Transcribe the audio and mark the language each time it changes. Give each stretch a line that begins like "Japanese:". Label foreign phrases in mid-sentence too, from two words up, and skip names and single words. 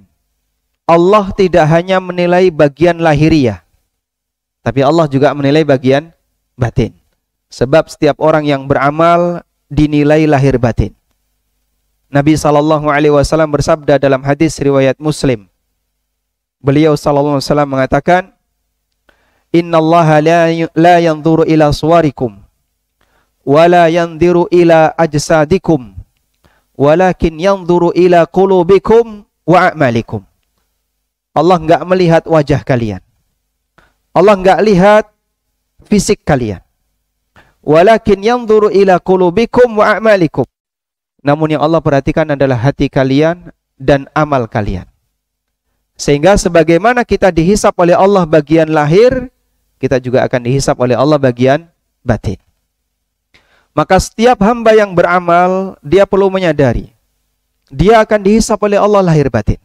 Indonesian: Allah tidak hanya menilai bagian lahiriah, tapi Allah juga menilai bagian batin. Sebab setiap orang yang beramal dinilai lahir batin. Nabi SAW bersabda dalam hadis riwayat Muslim. Beliau SAW mengatakan,
Arabic: إن الله لا ينظر إلى صوركم ولا ينظر إلى أجسادكم ولكن ينظر إلى قلوبكم وأعمالكم.
Indonesian: Allah enggak melihat wajah kalian. Allah enggak lihat fisik kalian.
Arabic: ولكن ينظر إلى قلوبكم وأعمالكم.
Indonesian: Namun yang Allah perhatikan adalah hati kalian dan amal kalian. Sehingga sebagaimana kita dihisap oleh Allah bagian lahir, kita juga akan dihisap oleh Allah bagian batin. Maka setiap hamba yang beramal, dia perlu menyadari, dia akan dihisap oleh Allah lahir batin.